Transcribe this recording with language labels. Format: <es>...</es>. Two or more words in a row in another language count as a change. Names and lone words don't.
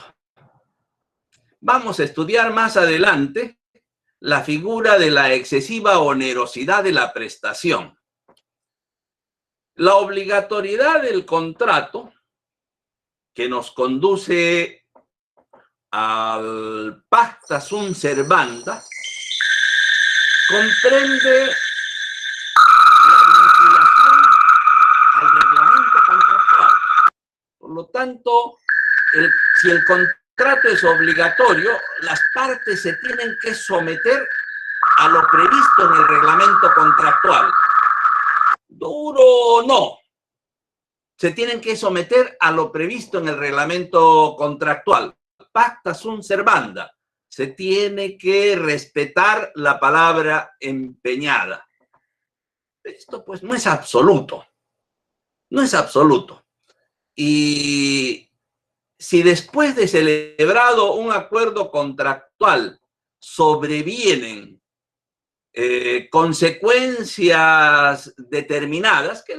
<es>Vamos a estudiar más adelante la figura de la excesiva onerosidad de la prestación. La obligatoriedad del contrato, que nos conduce al</es> <la>pacta sunt servanda,</la> <es>comprende la vinculación al reglamento contractual. Por lo tanto, si el contrato es obligatorio, las partes se tienen que someter a lo previsto en el reglamento contractual. Duro no. Se tienen que someter a lo previsto en el reglamento contractual.</es> <la>pacta sunt servanda.</la> <es>Se tiene que respetar la palabra empeñada. Esto pues no es absoluto. No es absoluto. Y si después de celebrado un acuerdo contractual sobrevienen consecuencias determinadas, que</es>